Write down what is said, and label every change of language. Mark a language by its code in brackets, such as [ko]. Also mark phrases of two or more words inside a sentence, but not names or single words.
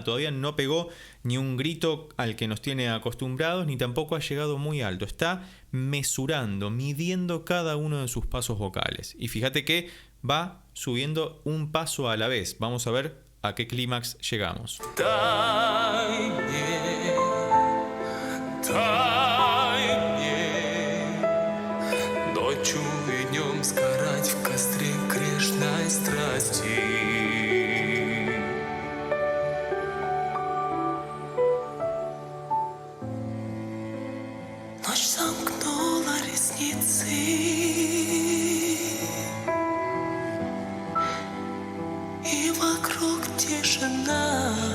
[es] Todavía no pegó ni un grito al que nos tiene acostumbrados, ni tampoco ha llegado muy alto. Está mesurando, midiendo cada uno de sus pasos vocales. Y fíjate que va subiendo un paso a la vez. Vamos a ver a qué clímax llegamos. [ru] Ночью и днем сгорать в костре грешной страсти. Ночь сомкнула ресницы, и вокруг тишина.